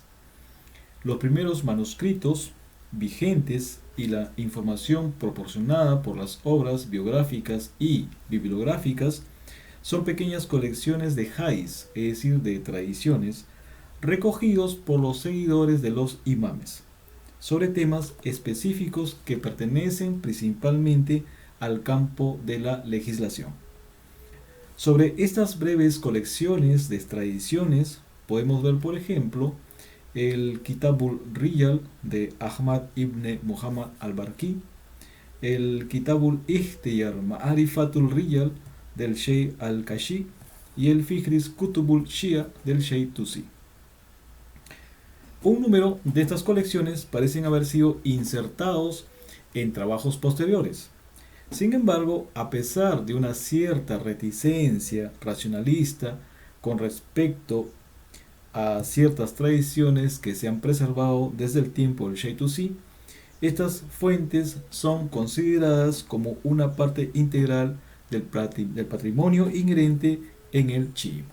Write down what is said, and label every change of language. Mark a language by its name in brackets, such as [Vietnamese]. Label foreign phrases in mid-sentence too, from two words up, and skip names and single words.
[Spanish] Los primeros manuscritos vigentes y la información proporcionada por las obras biográficas y bibliográficas son pequeñas colecciones de hadís, es decir, de tradiciones, recogidos por los seguidores de los imames, sobre temas específicos que pertenecen principalmente al campo de la legislación. Sobre estas breves colecciones de tradiciones podemos ver, por ejemplo, el Kitabul Riyal de Ahmad ibn Muhammad al-Barqi, el Kitabul Ikhtiyar Ma'arifatul Riyal del Sheikh al-Kashi y el Fihris Kutubul Shia del Sheikh Tusi. Un número de estas colecciones parecen haber sido insertados en trabajos posteriores. Sin embargo, a pesar de una cierta reticencia racionalista con respecto a ciertas tradiciones que se han preservado desde el tiempo del Sheikh Tusi, estas fuentes son consideradas como una parte integral del patrimonio inherente en el chiismo.